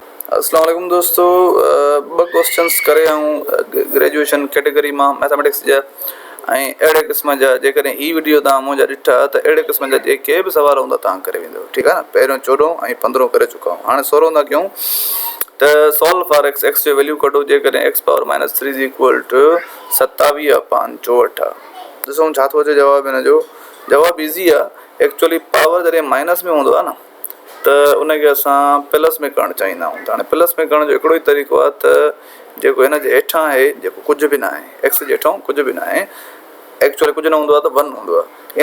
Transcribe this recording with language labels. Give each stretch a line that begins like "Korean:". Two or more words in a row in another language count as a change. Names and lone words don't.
Arabic: السلام عليكم
Sindhi: दोस्तों, ब क्वेश्चन्स करे आऊं
English: graduation category
Sindhi: में मैथमेटिक्स जा अड़े किस्म जा जेकॾहिं ई वीडियो तव्हां मुंहिंजा ॾिठा त अड़े किस्म जा जेके बि सवाल हूंदा तव्हां करे वेंदो, ठीकु आहे न। पहिरियों 14 ऐं 15 करे चुका आहियूं, हाणे 16 था कयूं त
English: solve for x
Sindhi: जो वैल्यू कढो जेकॾहिं
English: x power -3 is equal to 27/64.
Sindhi: ॾिसूं छा थो अचे जवाबु हिन जो। जवाबु ईज़ी आहे।
English: actually power
Sindhi: जॾहिं माइनस में हूंदो आहे न त उनखे असां प्लस में करणु चाहींदा आहियूं। त हाणे प्लस में करण जो हिकिड़ो ई तरीक़ो आहे त जेको हिन जे हेठां आहे जेको कुझु बि न आहे, एक्स जे हेठां कुझु बि न आहे, एक्चुअली कुझु न हूंदो आहे त 1 हूंदो आहे।